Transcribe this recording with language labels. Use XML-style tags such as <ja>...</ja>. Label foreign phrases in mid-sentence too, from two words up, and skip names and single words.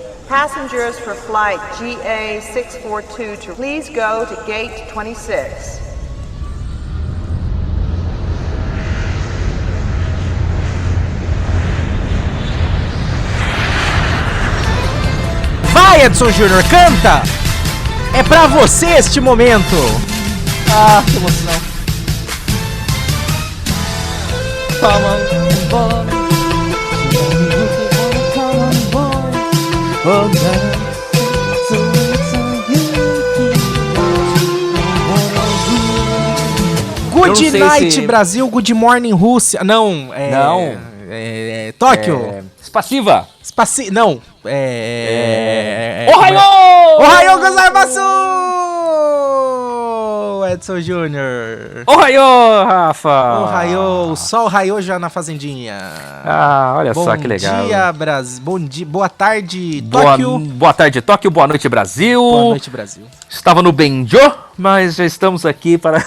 <en>Passengers for flight GA642 to please go to gate 26.</en> <pt>Vai, Edson Júnior, canta! É pra você este momento! Ah, que emoção!</pt> <en>Come on, boy. Good night, Brasil. Good morning,</en> <pt>Rússia. Não, Tóquio. Spassiva. Não. Ohayou!</pt> <ja>おはようございます!</ja> <pt>Edson Júnior. Ohayou, Rafa. Ohayou. O sol raiou já na fazendinha. Ah, olha só que legal. Bom dia, Brasil. Bom dia. Boa tarde, Tóquio. Boa tarde, Tóquio. Boa noite, Brasil. Boa noite, Brasil. Estava no Benjo, mas já estamos aqui para...</pt>